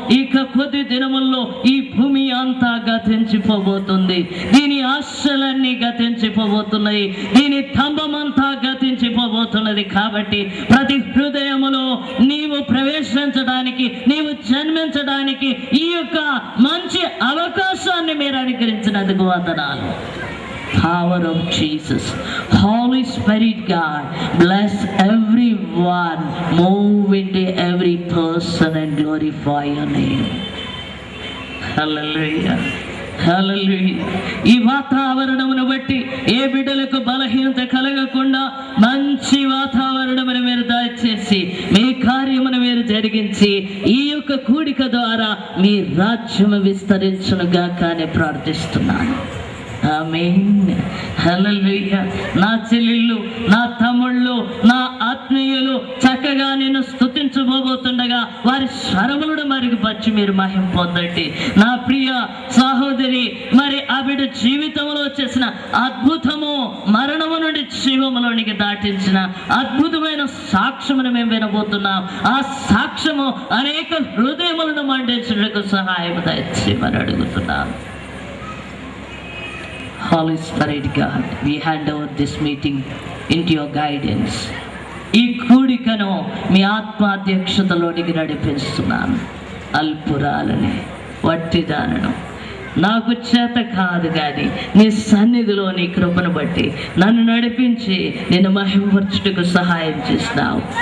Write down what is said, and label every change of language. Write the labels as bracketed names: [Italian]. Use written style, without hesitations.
[Telugu] ఇక కొద్ది దినముల్లో ఈ భూమి అంతా గతించిపోబోతుంది, దీని ఆశలన్నీ గతించిపోబోతున్నాయి, దీని స్తంభమంతా గతించిపోబోతున్నది. కాబట్టి ప్రతి హృదయములో నీవు ప్రవేశించడానికి, నీవు జన్మించడానికి ఈ యొక్క మంచి అవకాశాన్ని మీరు అనుగ్రహించినందుకు వందనాలు. [English] Power of Jesus, Holy Spirit God, bless everyone, move into every person and glorify your name. Hallelujah. Hallelujah. [Telugu] ఈ వాతావరణమును బట్టి ఏ బిడ్డలకు బలహీనత కలగకుండా మంచి వాతావరణమును మీరు దయచేసి మీ కార్యమును మీరు జరిగించి ఈ యొక్క కూడిక ద్వారా మీ రాజ్యము విస్తరించునుగా కానీ ప్రార్థిస్తున్నాను. ఆమేన్. హల్లెలూయా. నా చెల్లెళ్ళు, నా తమ్ముళ్ళు, నా ఆత్మీయులు చక్కగా నేను స్తుతించబోతుండగా వారి స్వరములను మరుగుపరిచి మీరు మహిమ పొందండి. నా ప్రియ సహోదరి మరి ఆ బిడ్డ జీవితంలో చేసిన అద్భుతము, మరణము నుండి జీవములోనికి దాటించిన అద్భుతమైన సాక్ష్యమును మేము వినబోతున్నాం. ఆ సాక్ష్యము అనేక హృదయములను మండించడానికి సహాయం దయచేయమని అడుగుతున్నాను. [English] Holy Spirit God, we hand over this meeting into your guidance. [Telugu] ఈ కూడికను మీ ఆత్మాధ్యక్షతలోనికి నడిపిస్తున్నాను. అల్పురాలని, వట్టిదానను, నాకు చేత కాదు కానీ నీ సన్నిధిలో నీ కృపను బట్టి నన్ను నడిపించి నేను మహిమపరచుటకు సహాయం చేస్తావు.